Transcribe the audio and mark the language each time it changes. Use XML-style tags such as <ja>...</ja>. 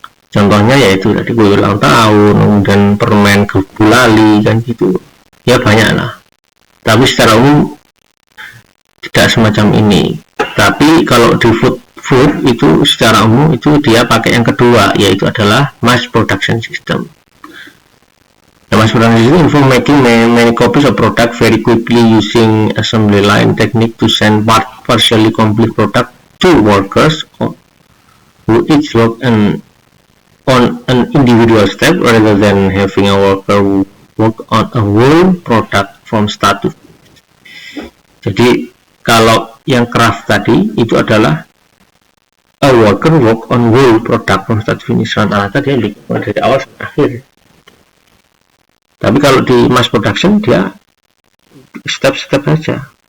<id>Contohnya yaitu tadi kue ulang tahun, kemudian permen gulali kan gitu ya, banyak lah. Tapi secara umum tidak semacam ini. Tapi kalau di food itu secara umum itu dia pakai yang kedua, yaitu adalah mass production system.</id> <en>The mass production system involves making many copies of product very quickly using assembly line technique to send partially complete product to workers who each work on an individual step rather than having a worker work on a whole product from start to finish.</en> <id>Jadi kalau yang craft tadi itu adalah</id> <en>a worker work on whole product from start to finish,</en> <id>rata-rata dia dari awal sampai akhir. Tapi kalau di mass production dia step-step saja.</id>